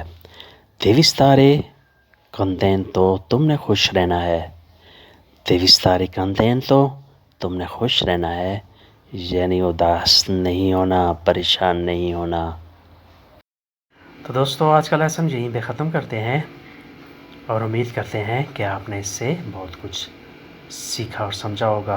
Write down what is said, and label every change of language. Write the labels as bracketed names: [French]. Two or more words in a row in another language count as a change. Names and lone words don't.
[Italian] Devi stare contento, [Urdu] تم نے خوش رہنا ہے. [Italian] Devi stare contento, [Urdu] تم نے خوش رہنا ہے یعنی اداس نہیں ہونا، پریشان نہیں ہونا. تو دوستو آج کا لیسن یہیں پہ ختم کرتے ہیں اور امید کرتے ہیں کہ آپ نے اس سے بہت کچھ سیکھا اور سمجھا ہوگا.